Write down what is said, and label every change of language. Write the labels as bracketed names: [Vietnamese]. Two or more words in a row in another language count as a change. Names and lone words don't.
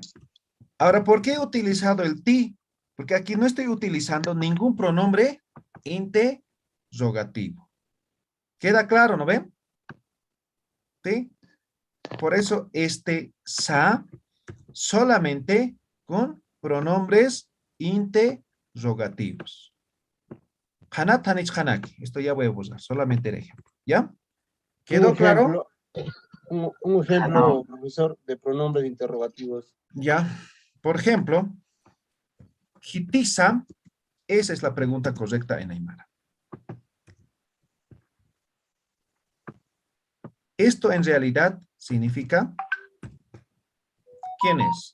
[Spanish] Ahora, ¿por qué he utilizado el ti? Porque aquí no estoy utilizando ningún pronombre interrogativo. ¿Queda claro, no ven? ¿Sí? Por eso este sa solamente con pronombres interrogativos. [Aymara] Hanat, hanich, hanaki. [Spanish] Esto ya voy a usar, solamente el ejemplo. ¿Ya? ¿Quedó claro? Un ejemplo, profesor, de pronombres interrogativos. Ya. Por ejemplo, Hitisa, esa es la pregunta correcta en Aymara. Esto en realidad significa ¿quién es?